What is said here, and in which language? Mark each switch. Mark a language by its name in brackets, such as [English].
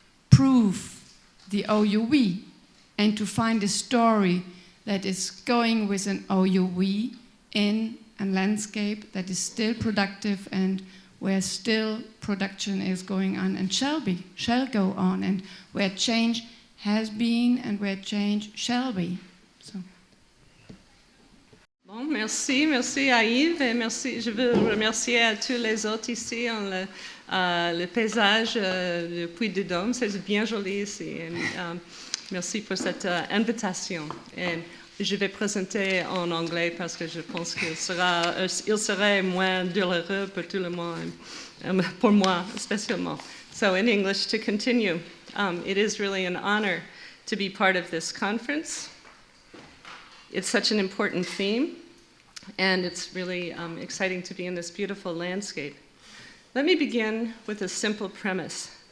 [English] prove the OUV and to find a story that is going with an OUV in a landscape that is still productive and where still production is going on and shall go on, and where change has been and where change shall be. So. [French] Bon, merci à Yves, et merci, je veux remercier à tous les autres ici. Le paysage du Puy de Dôme, c'est bien joli ici. Merci pour cette invitation. Et je vais présenter en anglais parce que je pense qu'il serait moins douloureux pour tout le monde, pour moi spécialement. [English] So in English, to continue, it is really an honor to be part of this conference. It's such an important theme, and it's really exciting to be in this beautiful landscape. Let me begin with a simple premise.